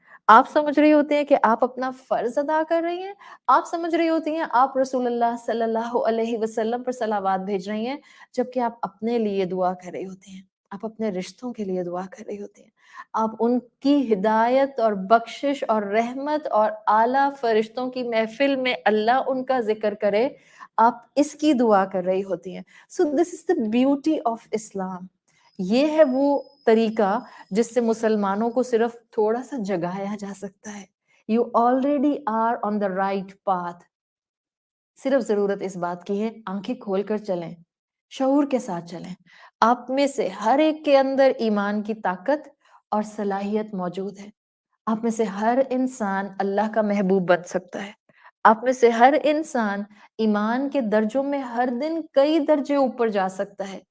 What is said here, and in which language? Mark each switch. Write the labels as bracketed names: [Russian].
[Urdu] آپ سمجھ رہی ہوتی ہیں کہ آپ اپنا فرض ادا کر رہی ہیں، آپ سمجھ رہی ہوتی ہیں آپ رسول اللہ صلی اللہ علیہ وسلم پر صلوات بھیج رہی ہیں، جبکہ آپ اپنے لیے دعا کر رہی ہوتی ہیں، آپ اپنے رشتوں کے لیے دعا کر رہی ہوتی ہیں، آپ ان کی ہدایت اور بخشش اور رحمت اور اعلیٰ فرشتوں کی محفل میں اللہ ان کا ذکر کرے، آپ اس کی دعا کر رہی ہوتی ہیں. [English] So this is the beauty of Islam. [Urdu] یہ ہے وہ طریقہ جس سے مسلمانوں کو صرف تھوڑا سا جگایا جا سکتا ہے. [English] You already are on the right path. [Urdu] صرف ضرورت اس بات کی ہے آنکھیں کھول کر چلیں، شعور کے ساتھ چلیں. آپ میں سے ہر ایک کے اندر ایمان کی طاقت اور صلاحیت موجود ہے. آپ میں سے ہر انسان اللہ کا محبوب بن سکتا ہے. آپ میں سے ہر انسان ایمان کے درجوں میں ہر دن کئی درجے اوپر جا سکتا ہے.